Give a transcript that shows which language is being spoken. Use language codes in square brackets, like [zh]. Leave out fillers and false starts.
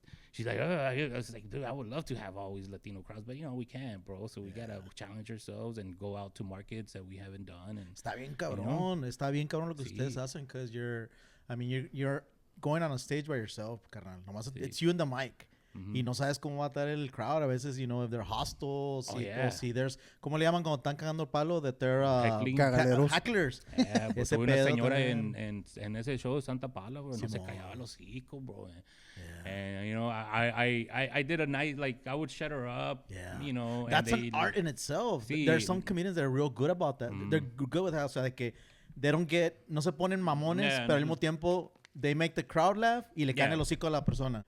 [en] She's like, I was like, dude, I would love to have always Latino crowds, but we can't, bro. So we gotta challenge ourselves and go out to markets that we haven't done. And [es] Está bien cabrón. Está bien cabrón lo que ustedes hacen, [en] because you're going on a stage by yourself, [es] carnal. Nomás [en] it's you and the mic. [es] Y no sabes cómo va a estar el crowd. A veces, [en] if they're hostile, [es] o si there's, ¿cómo le llaman cuando están cagando el palo? [en] That they're [es] Cagaleros. [en] hecklers. [es] Pues tuve una señora en ese show de Santa Paula, bro. No se callaba los hocico, bro. [en] And I did a night, like I would shut her up. Yeah. That's an art in itself. There's some comedians that are real good about that. They're good with that. [es] O sea, que [en] they don't [es] no se ponen mamones, pero al mismo tiempo [en] they make the crowd laugh [es] y le caen el hocico a la persona.